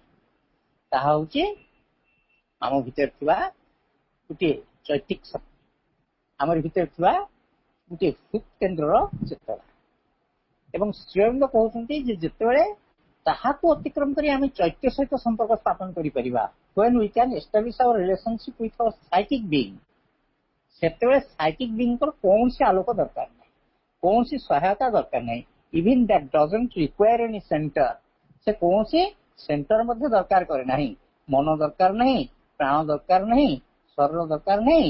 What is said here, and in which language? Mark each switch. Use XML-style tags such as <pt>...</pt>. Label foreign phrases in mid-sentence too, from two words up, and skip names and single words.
<or>ତାହା ହଉଛି ଆମ ଭିତରେ ଥିବା ଗୋଟିଏ ଚୈତିକ ଶକ୍ତି, ଆମର ଭିତରେ ଥିବା ଗୋଟିଏ ହୃଦ୍ କେନ୍ଦ୍ରର ଚେତନା। ଏବଂ ଶ୍ରୀଅରବିନ୍ଦ କହୁଛନ୍ତି ଯେ ଯେତେବେଳେ ତାହାକୁ ଅତିକ୍ରମ କରି ଆମେ ଚୈତ୍ୟ ସହିତ ସମ୍ପର୍କ ସ୍ଥାପନ କରିପାରିବା,</or> <en>when we can establish our relationship with our psychic being,</en> <or>ସେତେବେଳେ</or> <en>psychic being</en> <or>କୌଣସି ଆଲୋକ ଦରକାର ନାହିଁ, କୌଣସି ସହାୟତା ଦରକାର ନାହିଁ।</or> <en>even that doesn't require any center,</en> <or>ସେ କୌଣସି ସେଣ୍ଟର ମଧ୍ୟ ଦରକାର କରେ ନାହିଁ। ମନ ଦରକାର ନାହିଁ, ପ୍ରାଣ ଦରକାର ନାହିଁ, ଶରୀର ଦରକାର ନାହିଁ।</or>